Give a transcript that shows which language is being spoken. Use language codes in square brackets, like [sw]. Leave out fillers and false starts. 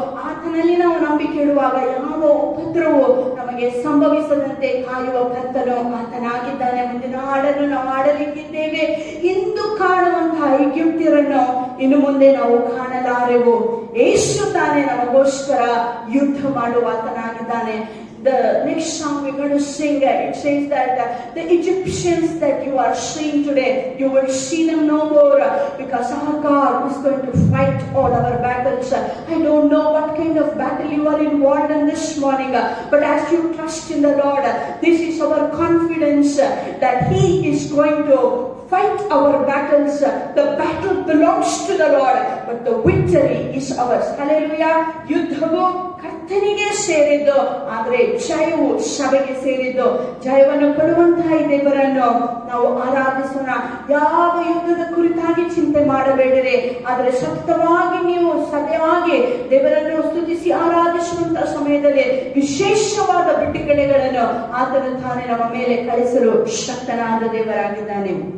[kn] ಆತನಲ್ಲಿ ನಾವು ನಂಬಿಕೆ ಇಡುವಾಗ ಯಾವ ಉಪದ್ರವವು ನಮಗೆ ಸಂಭವಿಸದಂತೆ ಕಾಯುವ ಕರ್ತನು ಆತನಾಗಿದ್ದಾನೆ. ಮುಂದಿನ ಹಾಡನ್ನು ನಾವು ಹಾಡಲಿಕ್ಕಿದ್ದೇವೆ. ಇಂದು ಕಾಣುವಂತಹ ಐಗುಪ್ತ್ಯರನ್ನು ಇನ್ನು ಮುಂದೆ ನಾವು ಕಾಣಲಾರೆವು. ಯೇಸು ತಾನೇ ನಮಗೋಸ್ಕರ ಯುದ್ಧ ಮಾಡುವ ಆತನಾಗಿದ್ದಾನೆ. [en] The next song we're going to sing, it says that the Egyptians that you are seeing today, you will see them no more, because our God is going to fight all our battles. I don't know what kind of battle you are involved in this morning, but as you trust in the Lord, this is our confidence that He is going to fight our battles. The battle belongs to the Lord, but the victory is ours. Hallelujah. [kn] ಯುದ್ಧವು ಕರ್ತನಿಗೆ ಸೇರಿದ್ದು, ಆದರೆ ಜಯವು ಸಭೆಗೆ ಸೇರಿದ್ದು. ಜಯವನ್ನು ಕೊಡುವಂತಹ ಈ ದೇವರನ್ನು ನಾವು ಆರಾಧಿಸೋಣ. ಯಾವ ಯುದ್ಧದ ಕುರಿತಾಗಿ ಚಿಂತೆ ಮಾಡಬೇಡಿರಿ, ಆದರೆ ಸತತವಾಗಿ ನೀವು ಸಭೆಯಾಗಿ ದೇವರನ್ನು ಸ್ತುತಿಸಿ ಆರಾಧಿಸುವಂತಹ ಸಮಯದಲ್ಲಿ ವಿಶೇಷವಾದ ಬಿಡುಗಡೆಗಳನ್ನು ಆತನು ತಾನೇ ನಮ್ಮ ಮೇಲೆ ಕಳಿಸಲು ಶಕ್ತನಾದ ದೇವರಾಗಿದ್ದಾನೆ.